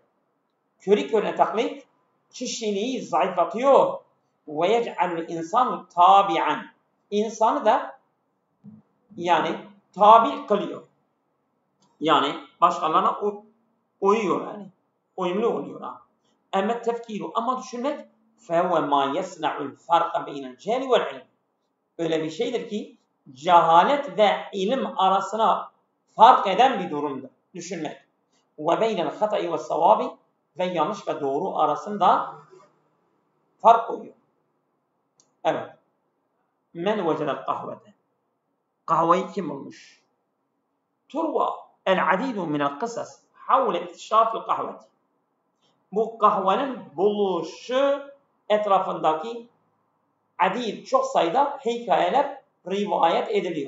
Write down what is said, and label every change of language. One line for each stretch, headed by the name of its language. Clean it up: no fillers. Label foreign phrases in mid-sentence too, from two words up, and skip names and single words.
Turkish: Körüne taklit kişiliği zayıflatıyor.
Arabic: ويجعل الإنسان تابعا.
Turkish: İnsanı da yani tabi kılıyor. Yani başkalarına uyuyor yani. Uyumlu oluyor. Ama
Arabic: tefkiru,
Turkish: ama düşünmek
Arabic: فَهُوَ مَا يَسْنَعُ الْفَرْقَ بَيْنَ الْجَهْلِ وَالْعِلْمِ.
Turkish: Öyle bir şeydir ki cehalet ve ilim arasına fark eden bir durumdur. Düşünmek.
Arabic: وَبَيْنَ الْخَطَئِ وَالصَّوَابِ.
Turkish: Ve yanlış ve doğru arasında fark koyuyor.
Arabic: Evet. من وجد القهوة.
Turkish: Kahveyi kim bulmuş?
Arabic: تروى العديد من القصص حول اكتشاف القهوة.
Turkish: Bu kahvenin buluşu etrafındaki adid, çok sayıda hikayeler rivayet ediliyor.